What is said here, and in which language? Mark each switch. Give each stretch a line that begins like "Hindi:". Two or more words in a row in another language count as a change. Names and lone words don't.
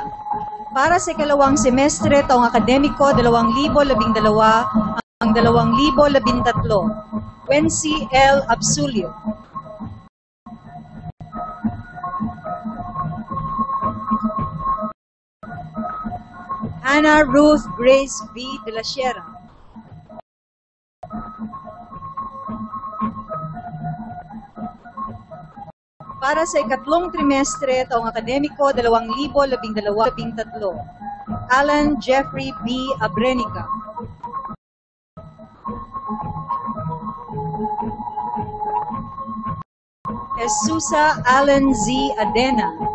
Filipino: Para sa ikalawang semestre taong akademiko 2012 hanggang 2013, Wency L. Absulio. Anna Ruth Grace V. de la Sierra. Para sa ikatlong trimestre taong akademiko 2012-13, Alan Jeffrey B. Abrenica. Jesusa Alan Z. Adena.